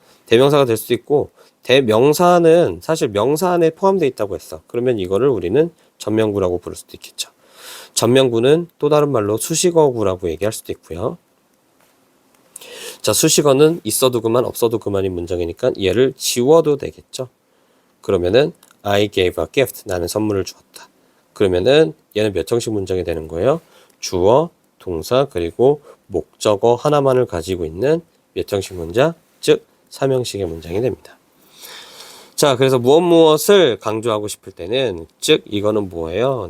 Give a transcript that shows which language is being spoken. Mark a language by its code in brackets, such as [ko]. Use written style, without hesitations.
[ko] 대명사가 될 수도 있고 대명사는 사실 명사 안에 포함되어 있다고 했어. 그러면 이거를 우리는 전명구라고 부를 수도 있겠죠. 전명구는 또 다른 말로 수식어구라고 얘기할 수도 있고요. 자, 수식어는 있어도 그만 없어도 그만인 문장이니까 얘를 지워도 되겠죠. 그러면은 [en] I gave a gift. [ko] 나는 선물을 주었다. 그러면은 얘는 몇 형식 문장이 되는 거예요? 주어, 동사, 그리고 목적어 하나만을 가지고 있는 몇 형식 문장? 즉 3형식의 문장이 됩니다. 자, 그래서 무엇을 강조하고 싶을 때는 즉 이거는 뭐예요?